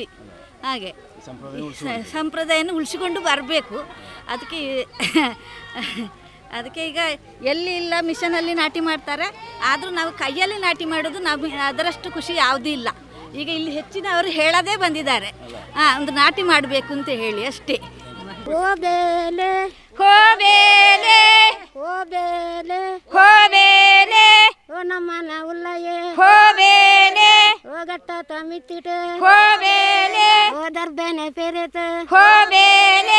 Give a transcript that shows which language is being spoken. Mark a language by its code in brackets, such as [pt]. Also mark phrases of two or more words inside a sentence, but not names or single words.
[kn] ಹಾಗೆ ಸಂಪ್ರದಾಯನ ಉಳಿಸಿಕೊಂಡು ಬರಬೇಕು. ಅದಕ್ಕೆ ಈಗ ಎಲ್ಲಿ ಇಲ್ಲ ಮಿಷನಲ್ಲಿ ನಾಟಿ ಮಾಡ್ತಾರೆ, ಆದರೂ ನಾವು ಕೈಯಲ್ಲಿ ನಾಟಿ ಮಾಡೋದು ನಮಗೆ ಅದರಷ್ಟು ಖುಷಿ ಯಾವುದೂ ಇಲ್ಲ. ಈಗ ಇಲ್ಲಿ ಹೆಚ್ಚಿನವರು ಹೇಳೋದೇ ಬಂದಿದ್ದಾರೆ, ಒಂದು ನಾಟಿ ಮಾಡಬೇಕು ಅಂತ ಹೇಳಿ ಅಷ್ಟೇ. [tcy] ಹೋಬೇಲೆ ಹೋಬೇಲೆ ಹೋಬೇಲೆ ಹೋಬೇಲೆ ಓ ನಮ್ಮನ ಉಲ್ಲಯೇ ಹೋಬೇಲೆ ಓ ಗಟ್ಟ ತಮಿತಿಟ ಹೋಬೇಲೆ ಓ ದರ್ಬೇನೆ ಪೇರೆತ ಹೋಬೇಲೆ